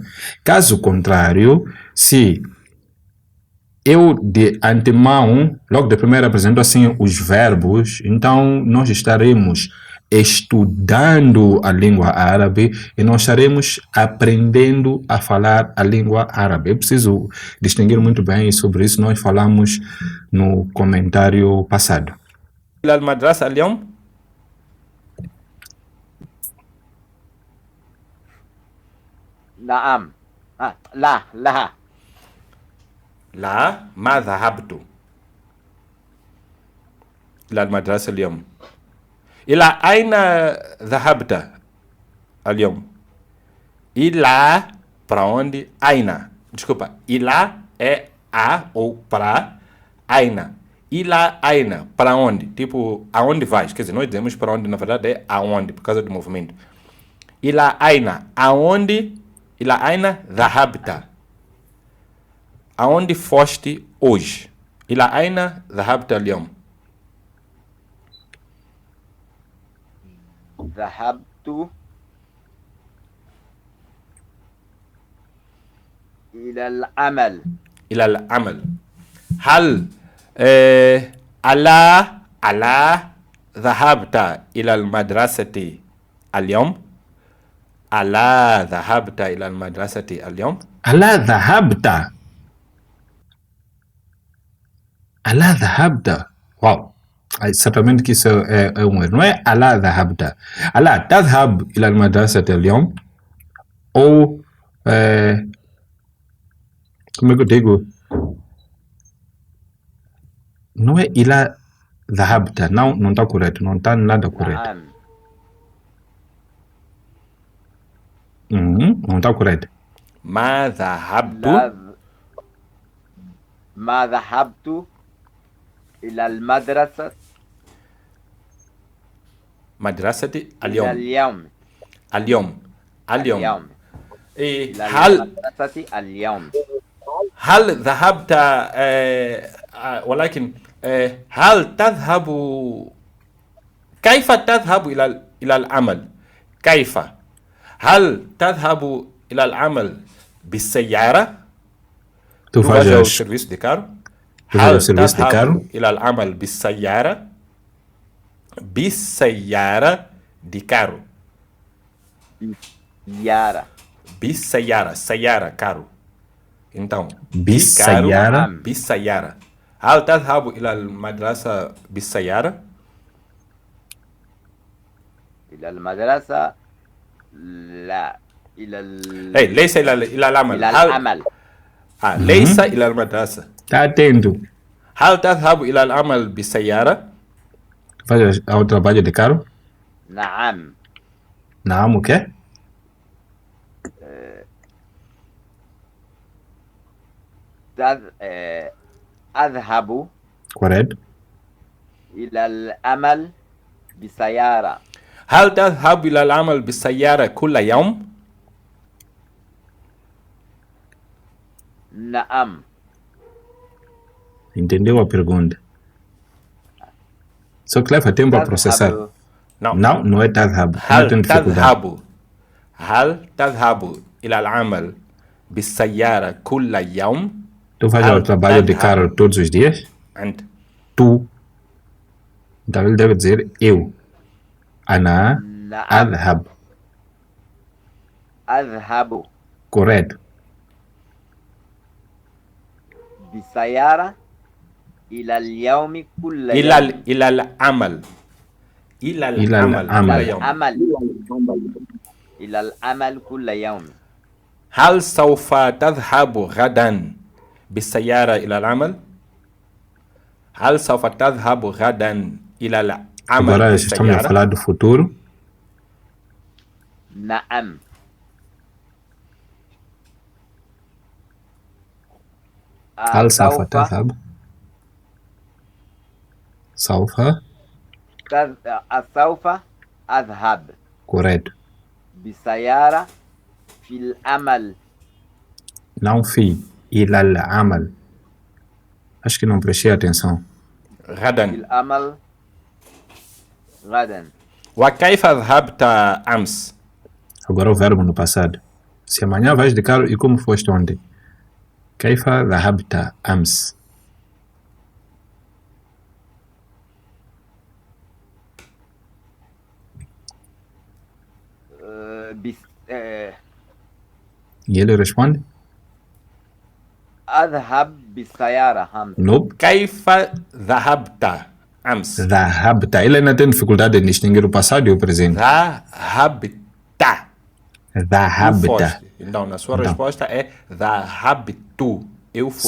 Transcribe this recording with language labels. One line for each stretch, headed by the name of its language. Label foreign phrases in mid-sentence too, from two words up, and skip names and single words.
Portuguese: Caso contrário, se eu de antemão, logo de primeiro apresento assim os verbos, então nós estaremos estudando a língua árabe e nós estaremos aprendendo a falar a língua árabe. Eu preciso distinguir muito bem sobre isso, nós falamos no comentário passado.
Arabic: إلى المدرسة اليوم؟ Naam. La. لا، ما ذهبت إلى المدرسة اليوم. إلى أين ذهبت اليوم؟
Portuguese: إلى para onde? Aina. Desculpa. Ilá é a ou para. Aina.
Arabic: إلى أين.
Portuguese: Para onde? Tipo, aonde vais? Quer dizer, nós dizemos para onde, na verdade, é aonde, por causa do movimento.
Arabic: إلى أين. Aonde? إلى أين ذهبت.
Portuguese: Aonde foste hoje?
Arabic: إلى أين ذهبت اليوم. ذهبت إلى العمل. إلى العمل. هل ألا ذهبت إلى المدرسة اليوم؟ ألا ذهبت إلى المدرسة اليوم؟ ألا ذهبت. ألا ذهبت.
Portuguese: Uau. Certamente que isso é um erro. Não é
Arabic: ألا ذهبت. ألا تذهب إلى المدرسة اليوم?
Portuguese: Ou como é que eu digo? Não é
Arabic: إلى ذهبت.
Portuguese: Não está correto. Não está nada correto.
Arabic: نعم.
Portuguese: Não está correto.
Arabic: ما ذهبت ما ذهبت إلى المدرسة مدرسة إلى اليوم. اليوم. اليوم. إلى هل المدرسة اليوم. هل ذهبت ولكن هل تذهب كيف تذهب إلى العمل؟ كيف؟ هل تذهب إلى العمل بالسيارة؟
Portuguese: Tu Tu vais ao fazes serviço de carro? Tu vais ao serviço de carro?
Arabic: إلى العمل بالسيارة؟ بالسيارة
Portuguese: de carro.
Arabic: سيارة. بالسيارة. سيارة
Portuguese: carro. Então,
Arabic: بالسيارة. بالسيارة. هل تذهب إلى المدرسة بالسيارة؟ إلى المدرسة لا. ليس إلى العمل. إلى العمل. ليس إلى المدرسة.
Portuguese: Tá atento.
Arabic: هل تذهب إلى العمل بالسيارة؟
Portuguese: Tu fazes ao trabalho de carro?
Arabic: نعم.
Portuguese: Não, o quê?
Arabic: أذهب
Portuguese: Correto.
Arabic: إلى العمل بسيارة. هل تذهب إلى العمل بالسيارة كل يوم؟ نعم.
Portuguese: Entendeu a pergunta? Só que leva tempo a processar. Não é تذهب. Não tem dificuldade.
Arabic: هل تذهب إلى العمل بالسيارة كل يوم؟
Portuguese: Tu fazes ao trabalho de carro todos os dias?
Arabic: أنت.
Portuguese: Tu. Então ele deve dizer eu.
Arabic: أنا أذهب. أذهب
Portuguese: Correto.
Arabic: بسيارة إلى اليوم كل إلى يوم. إلى العمل. إلى العمل كل يوم. إلى العمل كل يوم. هل سوف تذهب غدا بالسيارة إلى العمل؟ هل سوف تذهب غدا إلى العمل
Portuguese: Agora estamos a falar do futuro.
Arabic: نعم. هل سوف تذهب؟ سوف. سوف أذهب.
Portuguese: Correto.
Arabic: بسيارة في العمل.
Portuguese: Não في.
Arabic: إلى العمل.
Portuguese: Acho que não prestei atenção.
Arabic: غدا. في العمل غدا. وكيف ذهبت أمس؟
Portuguese: Agora o verbo no passado. Se amanhã vais de carro e como foste ontem?
Arabic: كيف ذهبت أمس؟
Portuguese: E ele responde?
Arabic: أذهب بالسيارة أمس.
English: Nope.
Arabic: كيف ذهبت أمس؟ ذهبت.
Portuguese: Ele ainda tem dificuldade em distinguir o passado e o presente.
Arabic: ذهبت. ذهبت.
Portuguese: Então, na sua resposta é ذهبت. Eu fui.